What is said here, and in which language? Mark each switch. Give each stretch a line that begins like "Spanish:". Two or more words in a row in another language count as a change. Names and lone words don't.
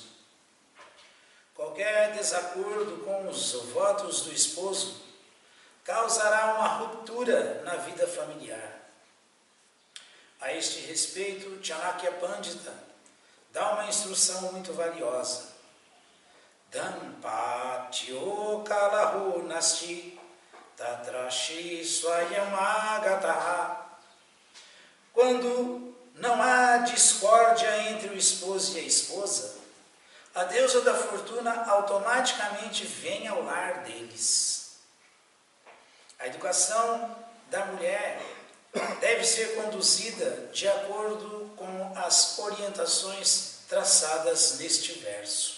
Portuguese: Qualquer desacordo com os votos do esposo causará uma ruptura na vida familiar. A este respeito, Chanakya Pandita dá uma instrução muito valiosa.
Sanskrit: Dampatyo kalahu nasti tatrashi swayamagataha.
Portuguese: Quando não há discórdia entre o esposo e a esposa, a deusa da fortuna automaticamente vem ao lar deles. A educação da mulher deve ser conduzida de acordo com as orientações traçadas neste verso.